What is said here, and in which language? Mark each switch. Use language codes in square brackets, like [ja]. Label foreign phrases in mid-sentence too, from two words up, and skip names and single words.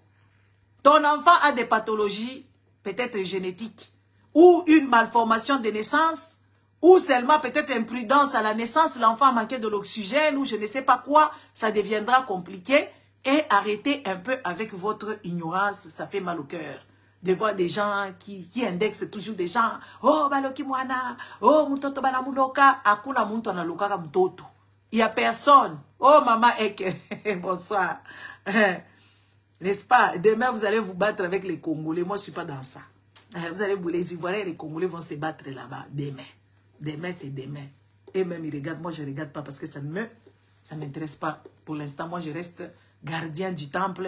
[fr] Ton enfant a des pathologies, peut-être génétiques, ou une malformation de naissance, ou seulement peut-être imprudence à la naissance, l'enfant a manqué de l'oxygène, ou je ne sais pas quoi, ça deviendra compliqué. Et arrêtez un peu avec votre ignorance, ça fait mal au cœur. De voir des gens qui indexent toujours des gens. [sw] Oh, [ln] baloki mwana. [sw] Oh, mutoto bana muloka. Akuna muntu analoka ka mutoto. [fr] Il n'y a personne. Oh, maman Eke. Bonsoir. N'est-ce pas? Demain, vous allez vous battre avec les Congolais. Moi, je ne suis pas dans ça. Vous allez vous les Ivoiriens et les Congolais vont se battre là-bas. Demain. Demain, c'est demain. Et même, ils regardent. Moi, je ne regarde pas parce que ça ne m'intéresse pas. Pour l'instant, moi, je reste gardien du temple.